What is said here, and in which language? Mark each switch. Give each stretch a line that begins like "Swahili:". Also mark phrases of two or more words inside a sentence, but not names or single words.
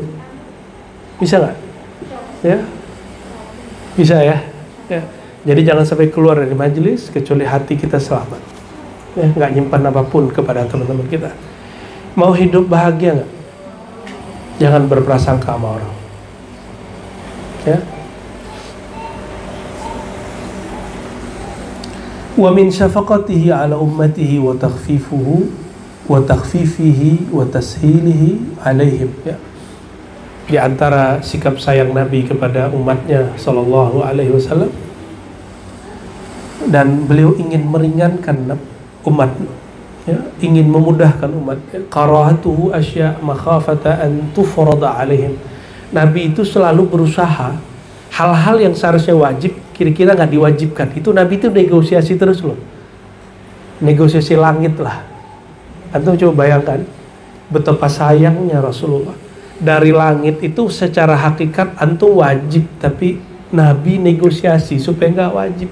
Indonesian: Bisa nggak? Ya, bisa ya. Ya. Jadi jangan sampai keluar dari majelis kecuali hati kita selamat, ya, nggak nyimpan apapun kepada teman-teman kita. Mau hidup bahagia nggak? Jangan berprasangka sama orang, ya.
Arabic: ومن شفقته على أمته وتخفيفه وتخفيفه وتسهيله عليهم, ya.
Indonesian: Di antara sikap sayang Nabi kepada umatnya
Arabic: صلى الله عليه وسلم,
Indonesian: dan beliau ingin meringankan umat, ya, ingin memudahkan umat.
Arabic: كراهته أشياء مخافة أن تفرض عليهم.
Indonesian: Nabi itu selalu berusaha hal-hal yang seharusnya wajib kira-kira nggak diwajibkan. Itu Nabi itu negosiasi terus loh, negosiasi langit lah. Antum coba bayangkan betapa sayangnya Rasulullah. Dari langit itu secara hakikat antum wajib, tapi Nabi negosiasi supaya nggak wajib.